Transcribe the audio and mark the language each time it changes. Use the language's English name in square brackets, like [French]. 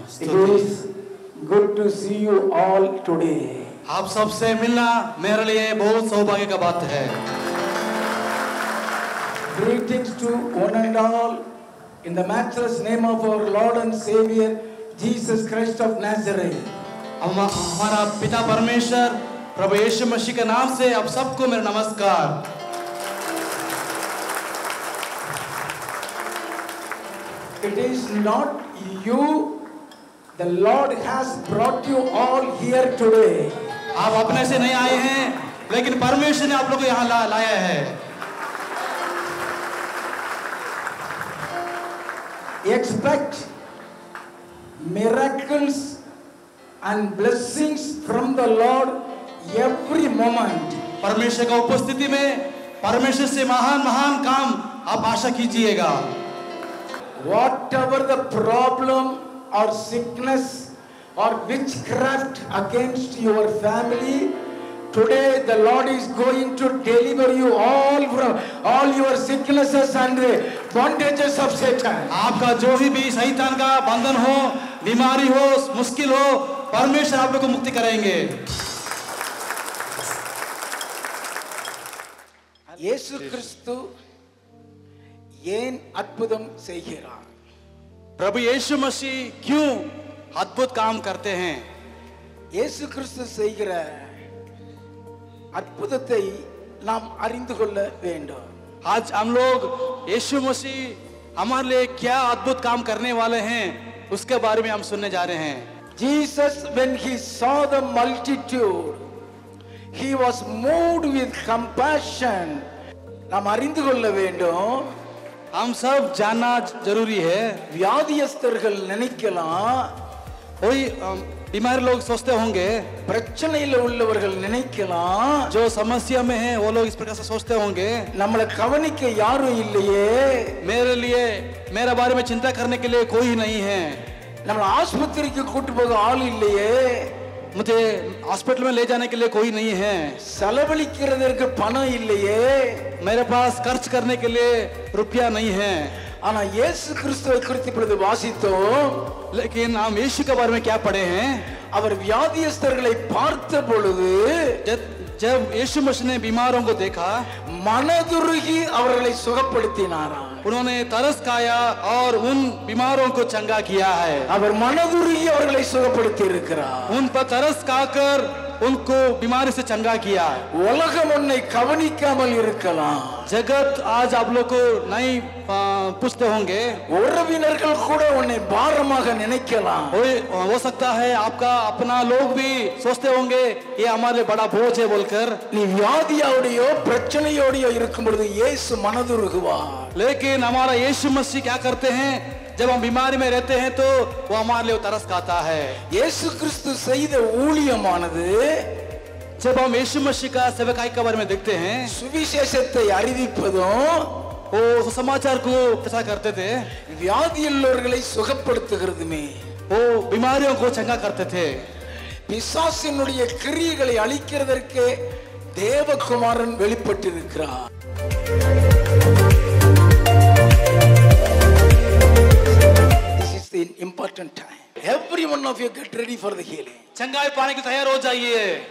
[English] It is good to see you all today. [Hindi] आप सबसे मिलना मेरे लिए बहुत सौभाग्य का बात है. [English] Greetings to one and all in the matchless name of our Lord and Savior Jesus Christ of Nazareth. [Hindi] हमारा पिता परमेश्वर प्रभु यीशु मसीह के नाम से आप सबको मेरा नमस्कार. [English] It is not you, the Lord has brought you all here today. [Hindi] आप अपने से नहीं आए हैं, लेकिन परमेश्वर ने आप लोगों को यहाँ लाया है. [English] Expect miracles and blessings from the Lord every moment. [Hindi] परमेश्वर का उपस्थिति में परमेश्वर से महान महान काम आप आशा कीजिएगा. [English] Whatever the problem or sickness or witchcraft against your family, today the Lord is going to deliver you all from all your sicknesses and the bondages of Satan. [Hindi] आपका जो भी शैतान का बंधन हो, बीमारी हो, मुश्किल हो, परमेश्वर आप लोगों को मुक्ति करेंगे. [Tamil] இயேசு கிறிஸ்து ஏன் அற்புதம் செய்கிறார்? [Hindi] प्रभु यीशु मसीह क्यों अद्भुत काम करते हैं? [Tamil] இயேசு கிறிஸ்து செய்கிற அற்புதத்தை நாம் அறிந்து கொள்ள வேண்டும். [Hindi] आज हम लोग यीशु मसीह हमारे लिए क्या अद्भुत काम करने वाले हैं उसके बारे में हम सुनने जा रहे हैं. [English] Jesus, when he saw the multitude, he was moved with compassion. [Tamil] நாம் அறிந்து கொள்ள வேண்டும். [Hindi] हम सब जानना जरूरी है. [Tamil] வியாதியஸ்தர்கள் நினைக்கலாம், [Hindi] कोई बीमार लोग सोचते होंगे, [Tamil] பிரச்சனையில உள்ளவர்கள் நினைக்கலாம், [Hindi] जो समस्या में है वो लोग इस प्रकार से सोचते होंगे, [Tamil] நம்மளை கவனிக்க யாரும் இல்லையே, [Hindi] मेरे लिए मेरे बारे में चिंता करने के लिए कोई नहीं है, [Tamil] நம்மளை ஆஸ்பத்திரிக்கு கூட்டி போக ஆள் இல்லையே, [Hindi] मुझे हॉस्पिटल में ले जाने के लिए कोई नहीं है, [Tamil] செலவழிக்கிறதற்கு பணம் இல்லையே, [Hindi] मेरे पास खर्च करने के लिए रुपया नहीं है। [Tamil] ஆனா இயேசு கிறிஸ்துவை குறித்து இப்பொழுது வாசித்தோம். [Hindi] लेकिन हम यीशु के बारे में क्या पढ़े हैं? [Tamil] அவர் வியாதியஸ்தர்களை பார்த்த பொழுது [Hindi] जब यीशु मसीह ने बीमारों को देखा, [Tamil] மனதுருகி அவர்களை சுகப்படுத்தினாராம். [Hindi] उन्होंने तरस खाया और उन बीमारों को चंगा किया है। [Tamil] அவர் மனதுருகி அவர்களை சுகப்படுத்தி இருக்கிறார். [Hindi] उन पर तरस खाकर उनको बीमारी से चंगा किया। [Tamil] உலகம் உன்னை கவனிக்காமல் இருக்கலாம், [Hindi] जगत आज आप लोग को नहीं पूछते होंगे, [Tamil] உறவினர்கள் கூட உன்னை பாரமாக நினைக்கலாம், [Hindi] हो सकता है आपका अपना लोग भी सोचते होंगे ये हमारे बड़ा बोझ है बोलकर। [Tamil] நீ வியாதியோடையோ பிரச்சனையோடையோ இருக்கும் பொழுது இயேசு மனதுருகுவார். [Hindi] लेकिन हमारा यीशु मसीह क्या करते हैं? जब हम बीमारी में रहते हैं तो वो हमारे लिए तरस खाता है। [Tamil] இயேசு கிறிஸ்து செய்த ஊழியமானது, [Hindi] जब हम यीशु मसीह का सेवकाई के बारे में देखते हैं, [Tamil] சுவிசேஷத்தை அறிவிப்பதும் [Hindi] वो समाचार को प्रचार करते थे, [Tamil] வியாதியுள்ளவர்களை சுகப்படுத்துகிறதுமே, [Hindi] वो बीमारियों को चंगा करते थे। [Tamil] பிசாசினுடைய கிரியைகளை அழிக்கிறதற்கு தேவகுமாரன் வெளிப்பட்டிருக்கிறார். [English] This is the important time. Every one of you get ready for the healing. [Hindi] चंगाई पाने की तैयार हो जाइए।